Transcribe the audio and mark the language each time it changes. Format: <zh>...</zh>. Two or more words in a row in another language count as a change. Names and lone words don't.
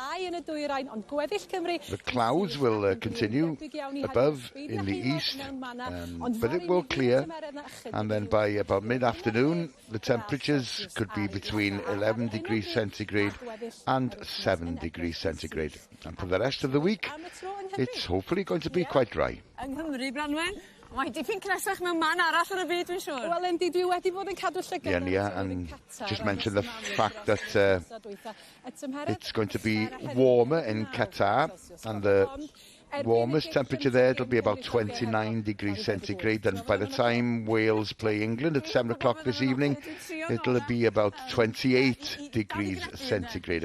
<en>The clouds will continue above in the east, but it will clear, and then by about mid-afternoon the temperatures could be between 11 degrees centigrade and 7 degrees centigrade. And for the rest of the week, it's hopefully going to be quite dry.</en> <cy>Mae dipyn cresach mewn man arall yn y byd, dwi'n siŵr. Wel, yndi, dwi wedi bod yn cadw llygad.</cy> <en>Yeah, and just mention the fact that it's going to be warmer in Qatar, and the warmest temperature there. It'll be about 29 degrees centigrade, and by the time Wales play England at 7 o'clock this evening, it'll be about 28 degrees centigrade.</en>